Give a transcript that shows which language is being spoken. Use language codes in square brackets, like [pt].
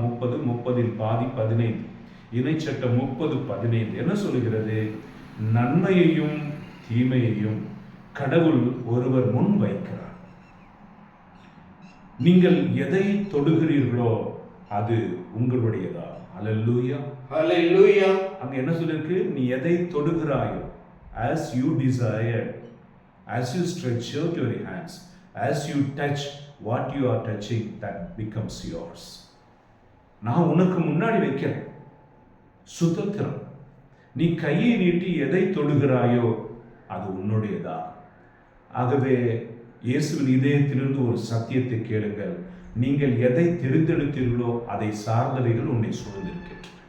[ta] 30 பாதி 15. இணைச்சட்டம் 30:15 என்ன சொல்லுகிறது? நன்மையையும் தீமையையும் கடவுள் ஒருவர் முன் வைக்கிறார். நீங்கள் எதை தொடுகிறீர்களோ அது உங்களுடையதா. ஹல்லேலூயா, ஹல்லேலூயா. அங்க என்ன சொல்லிருக்கு? நீ எதை தொடுகிறாயோ, [en] as you desire, as you stretch out your hands, as you touch what you are touching, that becomes yours. [ta] நான் உனக்கு முன்னாடி வைக்கிறேன் சுதந்திரம். நீ கையை நீட்டி எதை தொடுகிறாயோ அது உன்னுடையதா. ஆகவே இயேசுவின் இதயத்திலிருந்து ஒரு சத்தியத்தை கேளுங்கள். நீங்கள் எதை தெரிந்தெடுத்தீர்களோ அதை சார்ந்தவைகள் உன்னை சூழ்ந்திருக்கின்றன.